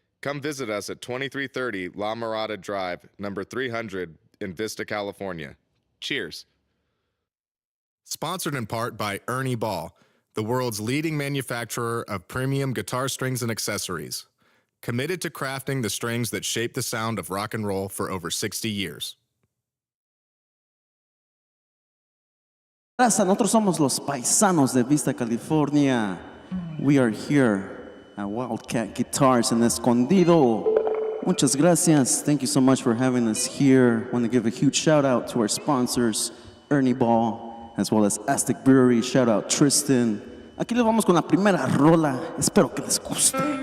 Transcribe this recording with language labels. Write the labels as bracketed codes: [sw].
[en] Come visit us at 2330 La Mirada Drive, number 300 in Vista, California. Cheers. Sponsored in part by Ernie Ball, the world's leading manufacturer of premium guitar strings and accessories. Committed to crafting the strings that shape the sound of rock and roll for over 60 years. [es] Nosotros somos los Paisanos de Vista, California. [en] We are here at Wildcat Guitars in Escondido. [es] Muchas gracias. [en] Thank you so much for having us here. I want to give a huge shout out to our sponsors, Ernie Ball, as well as Aztec Brewery. Shout out Tristan. [es] Aquí les vamos con la primera rola. Espero que les guste.